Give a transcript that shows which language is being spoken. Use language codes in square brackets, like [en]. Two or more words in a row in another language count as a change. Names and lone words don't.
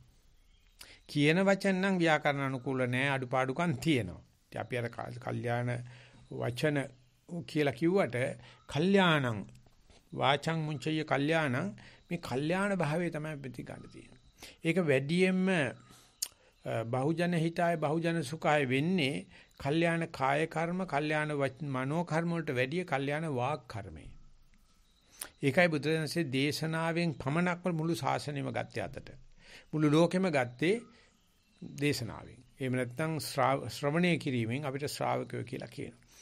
[si] කියන වචන නම් ව්‍යාකරණ අනුකූල නැහැ අඩුපාඩුකම් තියෙනවා. ඉතින් අපි අර කල්යාණ වචන කියලා කිව්වට [pi] කල්යාණං වාචං මුංචය කල්යාණං [si] මේ කල්යාණ භාවයේ තමයි ප්‍රතිගන්න තියෙන්නේ. ඒක වැඩියෙන්ම [pi] බහුජන හිතාය බහුජන සුඛාය [si] වෙන්නේ කල්යාණ කාය කර්ම කල්යාණ මනෝ කර්ම වලට වැඩිය කල්යාණ වාක් කර්මයි. ඒකයි බුදුරජාණන්සේ දේශනාවෙන් පමණක්ම මුළු ශාසනයම ගත්තේ අතට. මුළු ලෝකෙම ගත්තේ දේශනාවෙන්. එහෙම නැත්නම් ශ්‍රවණය කිරීමෙන් අපිට ශ්‍රාවකයෝ කියලා කියනවා.